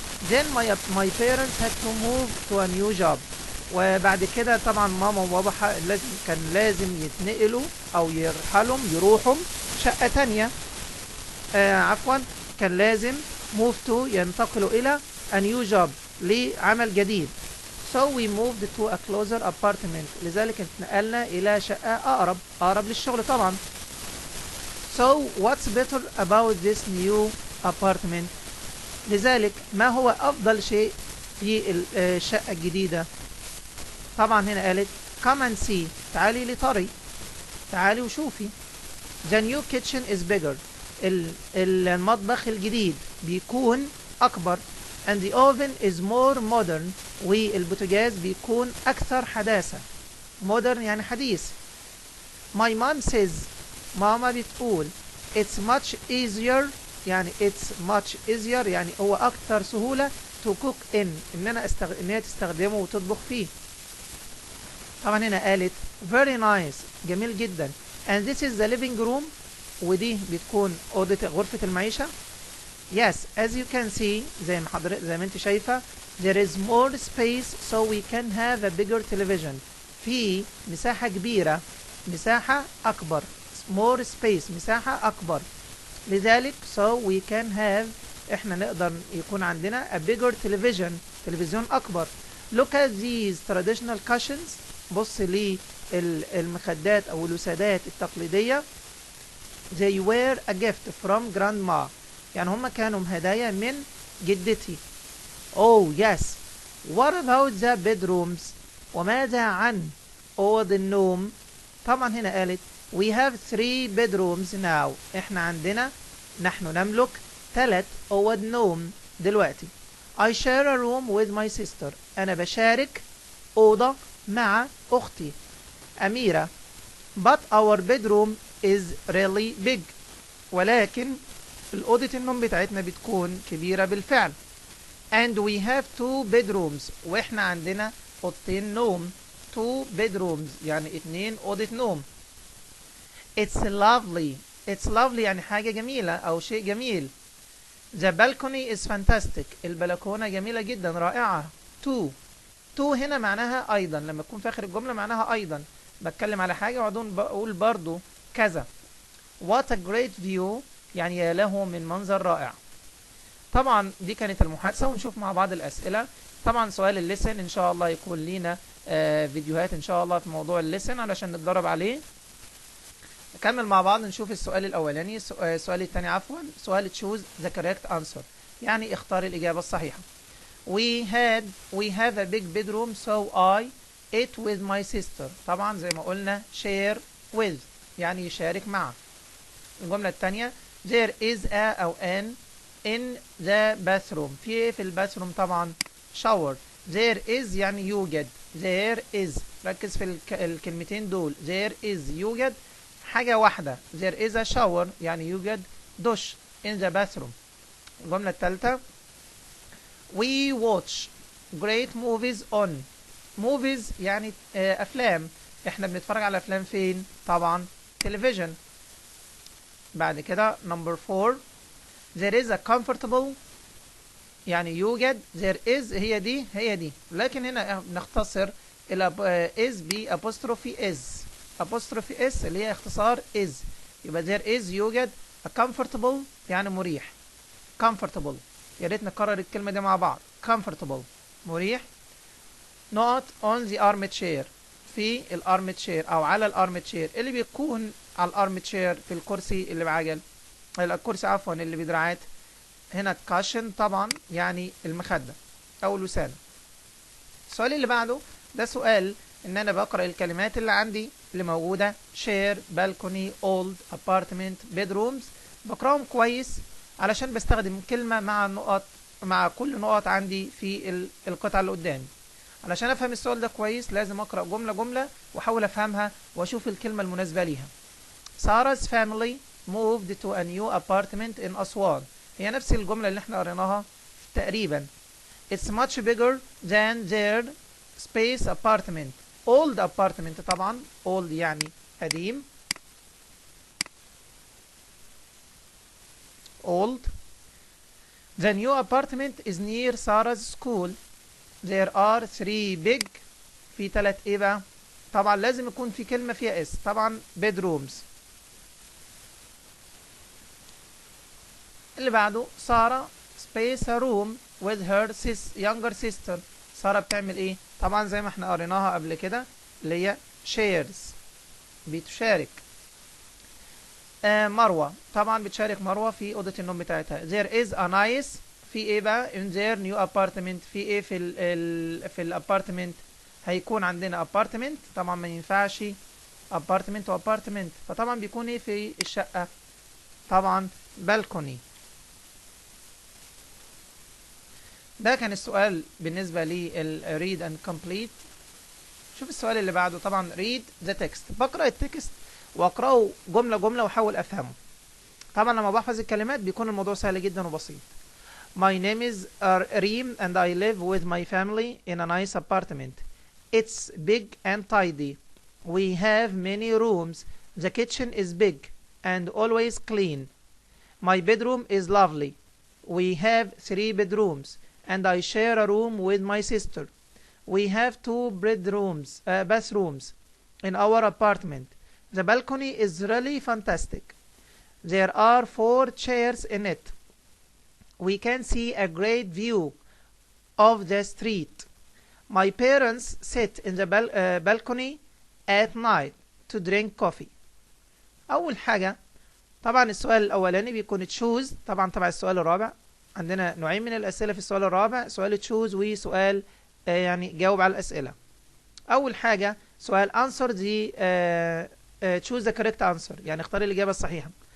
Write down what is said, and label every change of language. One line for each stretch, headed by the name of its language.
English: then my parents had to move to a new job
Arabic: وبعد كده طبعا ماما وبابا كان لازم يتنقلوا أو يروحوا شقة تانية. عفوا كان لازم
English: move to
Arabic: ينتقلوا إلى
English: a new job
Arabic: لعمل جديد.
English: so we moved to a closer apartment
Arabic: لذلك اتنقلنا إلى شقة أقرب للشغل طبعا.
English: so what's better about this new apartment
Arabic: لذلك ما هو أفضل شيء في الشقة الجديدة؟ طبعا هنا قالت
English: come and see،
Arabic: تعالي لطري، تعالي وشوفي.
English: the new kitchen is bigger،
Arabic: المطبخ الجديد بيكون أكبر.
English: and the oven is more modern،
Arabic: والبوتاجاز بيكون أكثر حداثة. modern يعني حديث.
English: my mom says،
Arabic: ماما بتقول
English: it's much easier،
Arabic: يعني it's much easier يعني هو أكثر سهولة
English: to cook in،
Arabic: إن هي تستخدمه وتطبخ فيه. طبعا هنا قالت
English: very nice،
Arabic: جميل جدا.
English: and this is the living room،
Arabic: ودي بتكون أوضة غرفة المعيشة.
English: yes as you can see،
Arabic: زي ما انت شايفة
English: there is more space so we can have a bigger television،
Arabic: في مساحة كبيرة، مساحة أكبر.
English: more space
Arabic: مساحة أكبر، لذلك
English: so we can have،
Arabic: احنا نقدر يكون عندنا
English: a bigger television،
Arabic: تلفزيون أكبر.
English: look at these traditional cushions،
Arabic: بص لي المخدات أو الوسادات التقليدية.
English: they were a gift from grandma،
Arabic: يعني هم كانوا هدايا من جدتي.
English: oh yes what about the bedrooms،
Arabic: وماذا عن أوض النوم؟ طبعا هنا قالت
English: we have 3 bedrooms now،
Arabic: نحن نملك 3 أوض نوم دلوقتي.
English: I share a room with my sister،
Arabic: أنا بشارك أوضة مع أختي أميرة.
English: but our bedroom is really big،
Arabic: ولكن الأوضة النوم بتاعتنا بتكون كبيرة بالفعل.
English: and we have 2 bedrooms،
Arabic: وإحنا عندنا أوضتين نوم.
English: 2 bedrooms
Arabic: يعني 2 أوضة نوم.
English: it's lovely،
Arabic: it's lovely يعني حاجة جميلة أو شيء جميل.
English: the balcony is fantastic،
Arabic: البلكونة جميلة جدا رائعة. to هنا معناها أيضا، لما تكون في آخر الجملة معناها أيضا، بتكلم على حاجة وبعدين بقول برضو كذا.
English: what a great view
Arabic: يعني يا له من منظر رائع. طبعا دي كانت المحادثة، ونشوف مع بعض الأسئلة. طبعا سؤال الليسن إن شاء الله يكون لينا فيديوهات إن شاء الله في موضوع الليسن علشان نتدرب عليه. نكمل مع بعض نشوف السؤال الأولاني. السؤال الثاني عفوا، سؤال
English: choose the correct answer،
Arabic: يعني اختار الإجابة الصحيحة.
English: we have a big bedroom so I ate with my sister،
Arabic: طبعا زي ما قلنا
English: share with
Arabic: يعني يشارك مع. الجملة الثانية
English: there is a أو an in the bathroom،
Arabic: في الباثروم طبعا
English: shower. there is
Arabic: يعني يوجد، there is، ركز في الكلمتين دول. there is يوجد حاجة واحدة.
English: there is a shower
Arabic: يعني يوجد دش
English: in the bathroom.
Arabic: الجملة الثالثة
English: we watch great movies on،
Arabic: movies يعني أفلام، احنا بنتفرج على أفلام فين؟ طبعا television. بعد كده
English: number 4 there is a comfortable
Arabic: يعني يوجد.
English: there is
Arabic: هي دي، لكن هنا نختصر إلى is ب apostrophe is اللي هي اختصار is، يبقى there is يوجد a comfortable يعني مريح. comfortable، يا ريت نكرر الكلمة دي مع بعض. comfortable مريح.
English: not on the armchair،
Arabic: في الارمتشير أو على الارمتشير، اللي بيكون على الارمتشير في الكرسي اللي بعجل، الكرسي عفوا اللي بدراعات. هنا cushion طبعا يعني المخدة أو الوسادة. السؤال اللي بعده ده سؤال إن أنا بقرأ الكلمات اللي عندي اللي موجودة
English: share balcony old apartment bedrooms،
Arabic: بقرأهم كويس علشان بستخدم كلمة مع النقط، مع كل نقط عندي في القطعة اللي قدامي. علشان أفهم السؤال ده كويس لازم أقرأ جملة جملة وأحاول أفهمها وأشوف الكلمة المناسبة ليها.
English: Sarah's family moved to a new apartment in Aswan, هي نفس الجملة اللي احنا قريناها تقريبا. It's much bigger than their space apartment، old apartment طبعا old يعني قديم old. The new apartment is near Sarah's school. There are 3 big،
Arabic: في 3 ايه بقى؟ طبعا لازم يكون في كلمة فيها اس، طبعا bedrooms. اللي بعده سارة
English: space a room with her younger sister،
Arabic: سارة بتعمل ايه؟ طبعا زي ما احنا قريناها قبل كده اللي هي shares، بتشارك. مروة طبعا بتشارك مروة في أوضة النوم بتاعتها.
English: there is a nice
Arabic: في ايه بقى
English: in their new apartment،
Arabic: في ايه في الابارتمنت. هيكون عندنا apartment طبعا ما ينفعش apartment و apartment، فطبعا بيكون ايه في الشقة؟ طبعا balcony. ده كان السؤال بالنسبة لي
English: read and complete.
Arabic: شوف السؤال اللي بعده. طبعا
English: read the text،
Arabic: بقرأ التكست واقرأه جملة جملة واحاول افهمه. طبعا لما بحفظ الكلمات بيكون الموضوع سهل جدا وبسيط.
English: My name is Reem and I live with my family in a nice apartment. It's big and tidy. We have many rooms. The kitchen is big and always clean. My bedroom is lovely. We have 3 bedrooms and I share a room with my sister. We have 2 bathrooms in our apartment. The balcony is really fantastic. There are 4 chairs in it. We can see a great view of the street. My parents sit in the balcony at night to drink coffee.
Arabic: أول حاجة طبعا السؤال الأولاني بيكون choose، طبعا تبع السؤال الرابع. عندنا نوعين من الأسئلة في السؤال الرابع، سؤال choose وسؤال يعني جاوب على الأسئلة. أول حاجة سؤال
English: answer the choose the correct answer،
Arabic: يعني اختار الإجابة الصحيحة.